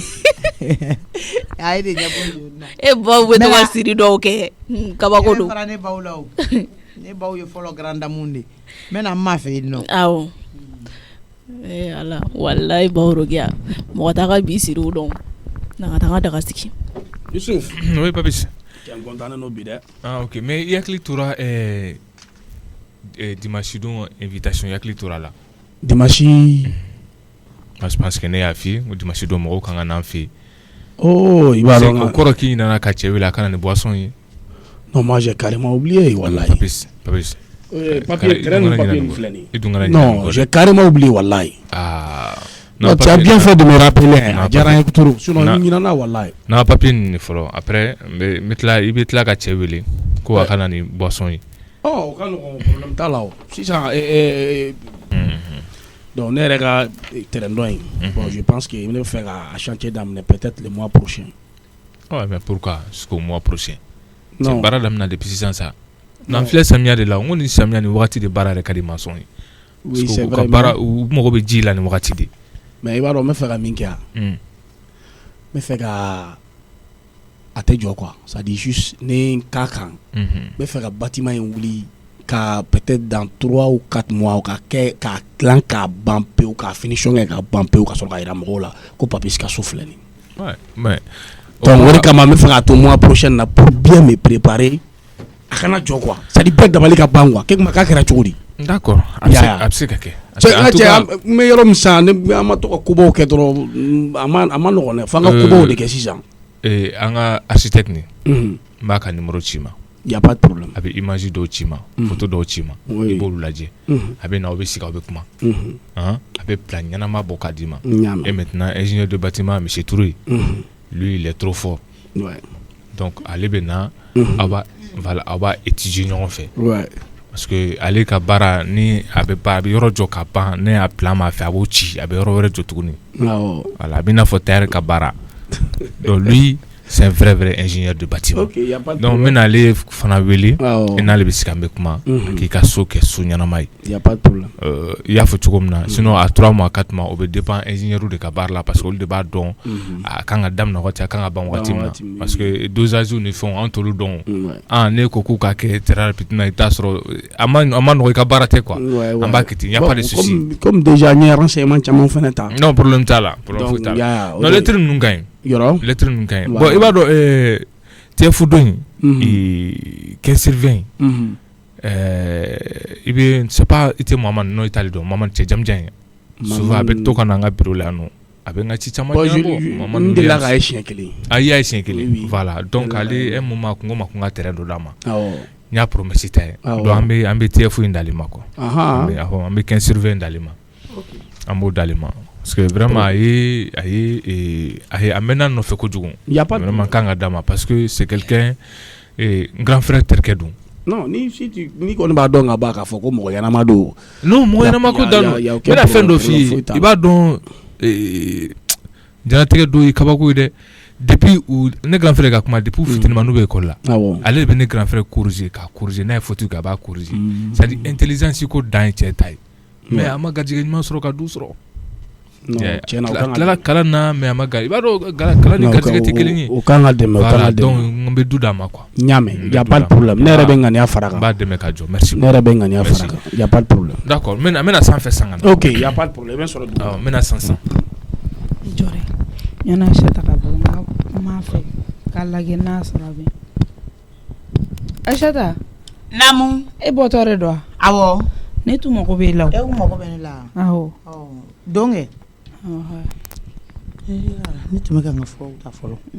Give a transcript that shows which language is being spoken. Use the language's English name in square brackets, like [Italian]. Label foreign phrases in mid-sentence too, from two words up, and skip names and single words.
[Bambara] a ye de ɲɛ b'o jaune na baw bɛ to ka siri dɔw kɛ kabako don ne baw la o ne baw ye fɔlɔ [French] grande dame [Bambara] de n bɛ na n ma fɛ yen nɔ awɔ ala walayi baw worokiya mɔgɔ t'a ka bi siri o dɔn na ka taa n ka daga sigi Youssouf [French] oui Papis tu es content [Bambara] no bi dɛ [French] ok mais [Bambara] i hakili tora dimanche don invitation i hakili tora la dimanche [French] je pense que [Bambara] ne y'a f'i ye o dimanche don mɔgɔw kan ka n'an fɛ yen i b'a dɔn o kɔrɔ k'i nana ka cɛ wele a kana ni boisson ye [French] non moi j'ai carrément oublié wallahi Papis [Bambara] papier filɛ nin i dun kana non j'ai carrément oublié wallahi non, [French] tu as bien fait de me rappeler [Bambara] a diyara n ye trop sinon ni ɲinana wallahi n'a papier nin fɔlɔ après i bɛ tila ka cɛ wele ko a kana ni boisson ye o ka nɔgɔn problème t'a la o sisan donc ne yɛrɛ ka terrain dɔ in bon [French] je pense que [Bambara] ne bɛ fɛ ka chantier daminɛ [French] peut-être le mois prochain mais pourquoi jusqu'au mois prochain non [Bambara] baara daminɛ depuis sisan sa n'an filɛ samiya de la n ko ni samiya ni wagati de baara yɛrɛ ka di maçon ye [French] oui c'est vrai [Bambara] u mago bɛ ji la ni wagati de mais i b'a dɔn n bɛ fɛ ka min kɛ yan n bɛ fɛ ka a tɛ jɔ quoi [French] c'est à dire juste [Bambara] ni n ka kan n bɛ fɛ ka bâtiment in wuli ka [French] peut-être dans 3 ou 4 mois [Bambara] ka kɛ k'a dilan k'a ban pewu k'a finition kɛ k'a ban pewu ka sɔrɔ ka jira mɔgɔw la ko Papis ka so filɛ nin [French] mais [Bambara] donc o de kama n bɛ fɛ k'a to [French] mois prochain [Bambara] na [French] pour bien me préparer [Bambara] a kana jɔ quoi [French] c'est à dire [Bambara] bɛɛ dabali ka ban quoi k'a kɛra cogo di d'accord a bɛ se ka kɛ n bɛ yɔrɔ min sisan an ma to ka kobaw kɛ dɔrɔn a ma nɔgɔn dɛ f'an ka kobaw de kɛ sisan an ka architecte nin n b'a ka numéro ci ma [French] y a pas de problème [Bambara] a bɛ image dɔw ci ma photo dɔw ci ma i b'olu lajɛ a bɛ na aw bɛ sigi aw bɛ kuma a bɛ plan ɲɛnama bɔ k'a d'i ma [French] et maintenant ingénieur de bâtiment monsieur Touré lui il est trop fort donc [Bambara] ale bɛ na aw b'a étudier ɲɔgɔn fɛ parce que ale ka baara ni a bɛ yɔrɔ jɔ ka ban ne y'a plan m'a fɛ a b'o ci a bɛ yɔrɔ wɛrɛ jɔ tuguni voilà a bɛ n'a fɔ tailleur ka baara [French] donc lui c'est un vrai ingénieur de bâtiment donc [Bambara] n bɛna ale fana wele e n'ale bɛ sigi an bɛ kuma k'i ka so kɛ so ɲɛnama ye i y'a fɔ cogo min na [French] sinon à 3 mois 4 mois [Bambara] o bɛ dépend ingénieur de ka baara la parce que olu de b'a dɔn a kan ka daminɛ wagati a kan ka ban wagati min na parce que dosage ni fɛnw an t'olu dɔn ne ko k'u ka kɛ [French] terrain rapide [Bambara] na i t'a sɔrɔ a ma nɔgɔ i ka baara tɛ quoi an b'a kɛ ten [French] y a pas de souci [Bambara] comme déjà n ye renseignement caman fana ta non problème t'a la non lettre ninnu ka ɲi lettre ninnu ka ɲi bon i b'a dɔn TF dɔ in quinze-sur-20 i bɛ [French] c'est pas [Bambara] i tɛ Mamadu n'o i t'ale dɔn Mamadu cɛ jamujan ye souvent a bɛ to ka na an ka bureau la yan nɔ a bɛ n ka ci caman ɲɛnabɔ Mamadu de la k'a ye siɲɛ kelen a y'a ye siɲɛ kelen voilà donc ale [French] un moment [Bambara] ko n ma ko n ka terrain dɔ d'a ma n y'a promesse ta ye donc an bɛ TF in d'ale ma quoi an bɛ 15/20 d'ale ma an b'o d'ale ma parce que vraiment a mɛnna nɔfɛ kojugu vraiment kan ka d'a ma parce que [French] c'est quelqu'un grand frère [Bambara] terikɛ don non ni kɔni b'a dɔn ka ban k'a fɔ ko mɔgɔ ɲɛnama don non mɔgɔ ɲɛnama ko dan don n bɛna fɛn dɔ f'i ye i b'a dɔn jɛnatigɛ dɔ ye kabako ye dɛ depuis ne grand frère ka kuma depuis fitininma n'u bɛ école la ale de bɛ ne grand frère corriger k'a corriger n'a ye faute kɛ a b'a corriger [French] c'est à dire intelligence [Bambara] ko dan ye cɛ ta ye mais a ma garijɛgɛ ɲuman sɔrɔ ka du sɔrɔ tilala kalan na mais a ma i b'a dɔn kalan ni garijɛgɛ tɛ kelen ye o kan ka dɛmɛ voilà donc n bɛ du d'a ma quoi n y'a mɛn [French] y a pas de problème [Bambara] ne yɛrɛ bɛ ŋaniya fara kan n b'a dɛmɛ ka jɔ merci ne yɛrɛ bɛ ŋaniya fara kan [French] y a pas de problème [Bambara] d'accord n bɛna sanfɛ san ka na [French] ok y a pas de problème [Bambara] i bɛ sɔrɔ dugu n bɛna san jɔre yana Aishata ka bɔ n m'a fɛ k'a lajɛ n'a sɔrɔ bɛ Aishata naamu e bɔtɔ de don awɔ ne tun mago b'e la o e kun mago bɛ ne la awɔ donc ne tun bɛ ka n ka furaw ta fɔlɔ